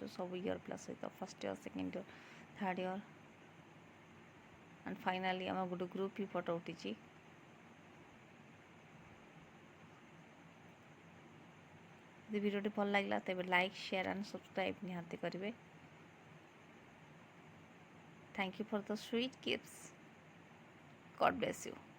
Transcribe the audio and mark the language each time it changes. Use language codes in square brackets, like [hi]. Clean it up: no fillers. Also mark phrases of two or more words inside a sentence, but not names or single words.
[or] ସବୁ ଇୟର୍ ପିଲା ସହିତ, [en] first year, second year, third year and finally [or] ଆମ ଗୋଟେ ଗ୍ରୁପ୍ ବି ଫଟୋ ଉଠିଛି। ଯଦି ଭିଡ଼ିଓଟି ଭଲ ଲାଗିଲା ତେବେ [en] like, share and subscribe [or] ନିହାତି କରିବେ। [en] Thank you for the sweet gifts. God bless you.